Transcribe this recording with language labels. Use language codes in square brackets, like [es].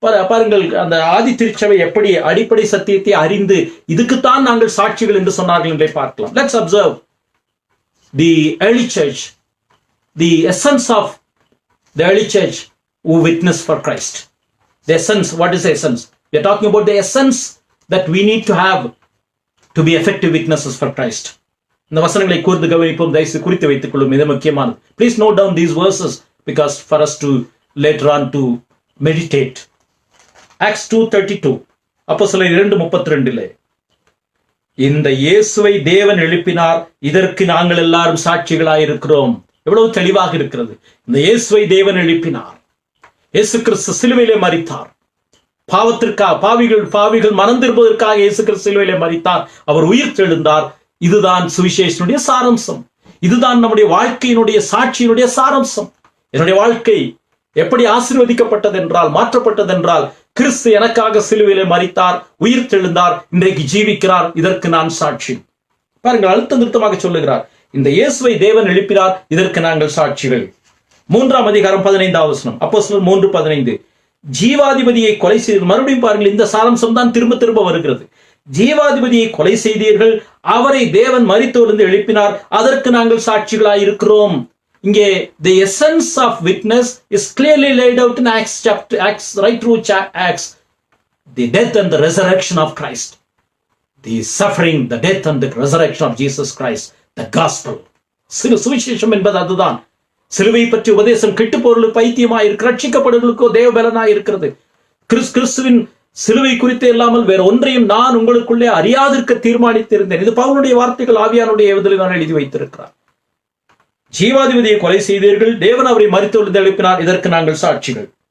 [ta] பாருங்கள், அந்த ஆதி திருச்சபை எப்படி அடிப்படை சத்தியத்தை அறிந்து இதுக்குத்தான் நாங்கள் சாட்சிகள் என்று சொன்னார்கள் என்பதை பார்க்கலாம். [en] Let's observe the early church, the essence of the early church who witnessed for Christ. The essence, what is the essence? We are talking about the essence that we need to have to be effective witnesses for Christ. [ta] இந்த வசனங்களை கூர்ந்து கவனிப்போம், தயவுசெய்து குறித்து வைத்துக் கொள்ளும். இது முக்கியமானது. [en] Please note down these verses because for us to later on to meditate. [ta] Acts 2:32, அப்போஸ்தலர் 2:32 இந்த இயேசுவை தேவன் எழுப்பினார், இதற்கு நாங்கள் எல்லாரும் சாட்சிகளாய் இருக்கிறோம். எவ்வளவு தெளிவாக இருக்கிறது. இந்த இயேசுவை தேவன் எழுப்பினார். இயேசு கிறிஸ்து சிலுவையிலே மரித்தார். பாவிகள் மனம் திரும்புவதற்காக இயேசு கிறிஸ்து சிலுவையிலே மரித்தார். அவர் உயிர் தெழுந்தார். இதுதான் சுவிசேஷனுடைய சாராம்சம். இதுதான் நம்முடைய வாழ்க்கையினுடைய சாட்சியினுடைய சாராம்சம். என்னுடைய வாழ்க்கை எப்படி ஆசீர்வதிக்கப்பட்டது என்றால், மாற்றப்பட்டது என்றால், கிறிஸ்து எனக்காக சிலுவையிலே மரித்தார், உயிர் தெழுந்தார், இன்றைக்கு ஜீவிக்கிறார், இதற்கு நான் சாட்சி. பாருங்கள், அழுத்த நிறுத்தமாக சொல்லுகிறார், இந்த இயேசுவை தேவன் எழுப்பினார், இதற்கு நாங்கள் சாட்சிகள். 3ஆம் அதிகாரம் 15ஆம் வசனம், அப்போஸ்தலர் 3:15 ஜீவாதிபதியை கொலை செய்து, மறுபடியும் பாருங்கள், இந்த சாராம்சம் தான் திரும்ப திரும்ப வருகிறது. ஜீவாதிபதியை கொலை செய்தீர்கள், அவரை தேவன் மரித்தோரிலிருந்து எழுப்பினார், அதற்கு நாங்கள் சாட்சிகளாய் இருக்கிறோம். [en] இங்கே the essence of witness is clearly laid out in Acts, right through Acts. The death and the resurrection of Christ, the suffering, the death and the resurrection of Jesus Christ, the gospel. [ta] சுவிசேஷம் என்பது அதுதான். சிலுவை பற்றி உபதேசம் கெட்டுப்போர்களுக்கு பைத்தியமாய் இருக்கு, ரட்சிக்கப்படுவர்களுக்கோ தேவபலனாய் இருக்கிறது. கிறிஸ்துவின் சிலுவை குறித்து இல்லாமல் வேற ஒன்றையும் நான் உங்களுக்குள்ளே அறியாதிருக்க தீர்மானித்திருந்தேன். இது பவுலுடைய வார்த்தைகள், ஆவியானுடைய ஏவுதலில் நான் எழுதி வைத்திருக்கிறார். ஜீவாதிபதியை கொலை செய்தீர்கள், தேவன் அவரை மரித்தோரிலிருந்து எழுப்பினார், இதற்கு நாங்கள் சாட்சிகள்.